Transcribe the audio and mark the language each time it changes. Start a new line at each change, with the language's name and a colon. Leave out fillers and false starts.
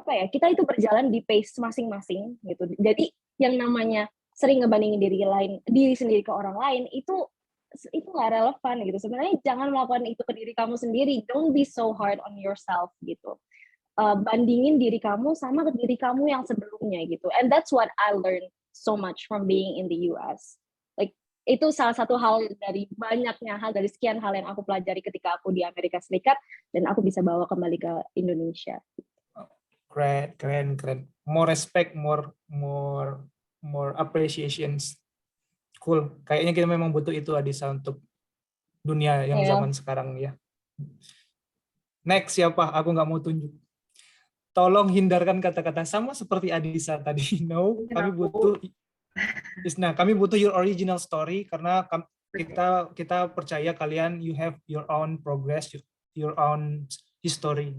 Indonesian: Kita itu berjalan di pace masing-masing gitu. Jadi yang namanya sering ngebandingin diri sendiri ke orang lain itu nggak relevan gitu. Sebenarnya jangan melakukan itu ke diri kamu sendiri.
English: Don't be so hard on yourself
Indonesian: gitu. Bandingin diri kamu sama ke diri kamu yang sebelumnya gitu.
English: And that's what I learned so much from being in the US.
Indonesian: Like itu salah satu hal dari banyaknya hal, dari sekian hal yang aku pelajari ketika aku di Amerika Serikat, dan aku bisa bawa kembali ke Indonesia. Keren.
English: More respect, more appreciations. Cool.
Indonesian: Kayaknya kita memang butuh itu, Adisa, untuk dunia yang zaman sekarang ya. Next siapa? Aku nggak mau tunjuk. Tolong hindarkan kata-kata sama seperti Adisa tadi.
English: No,
Indonesian: kami butuh Isna, kami butuh
English: your original story,
Indonesian: karena kita percaya kalian
English: you have your own progress, your own history.